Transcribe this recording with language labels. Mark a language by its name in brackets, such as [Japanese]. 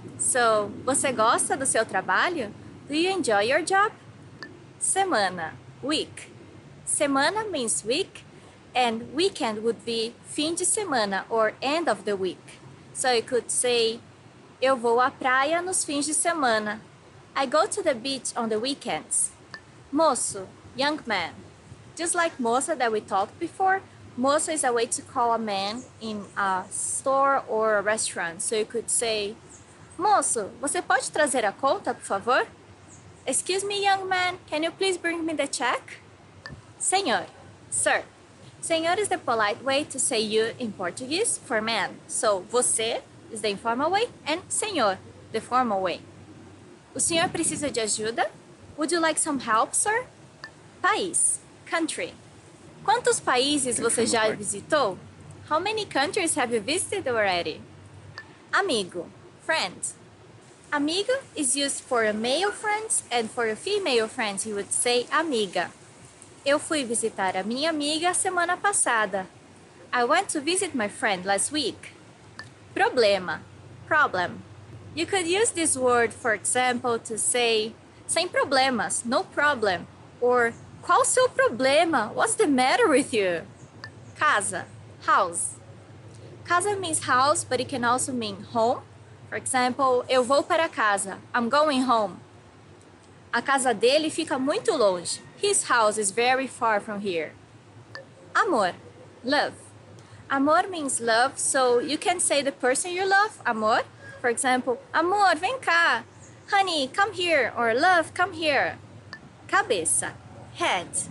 [Portuguese] So, você gosta do seu trabalho? [English] Do you enjoy your job? Semana, week. Semana means week, and weekend would be [Portuguese] fim de semana [English] or end of the week. So you could say, [Portuguese] eu vou à praia nos fins de semana. [English] I go to the beach on the weekends. Moço, young man. Just like moça that we talked before, moço is a way to call a man in a store or a restaurant. So you could say, [Portuguese] moço, você pode trazer a conta, por favor? [English] Excuse me, young man, can you please bring me the check? Senhor, sir. Senhor is the polite way to say you in Portuguese for man. So, você is the informal way and senhor, the formal way. [Portuguese] O senhor precisa de ajuda? [English] Would you like some help, sir? País, country. [Portuguese] Quantos países você já visitou? [English] How many countries have you visited already? Amigo, friend. Amigo is used for a male friends and for a female friends you would say amiga. [Portuguese] Eu fui visitar a minha amiga semana passada. [English] I went to visit my friend last week. Problema, problem. You could use this word, for example, to say [Portuguese] sem problemas, [English] no problem, or [Portuguese] qual seu problema? [English] What's the matter with you? Casa, house. Casa means house, but it can also mean home. For example, [Portuguese] eu vou para casa. [English] I'm going home. [Portuguese] A casa dele fica muito longe. [English] His house is very far from here. Amor, love. Amor means love, so you can say the person you love, amor. For example, [Portuguese] amor, vem cá. [English] Honey, come here. Or love, come here. Cabeça, head.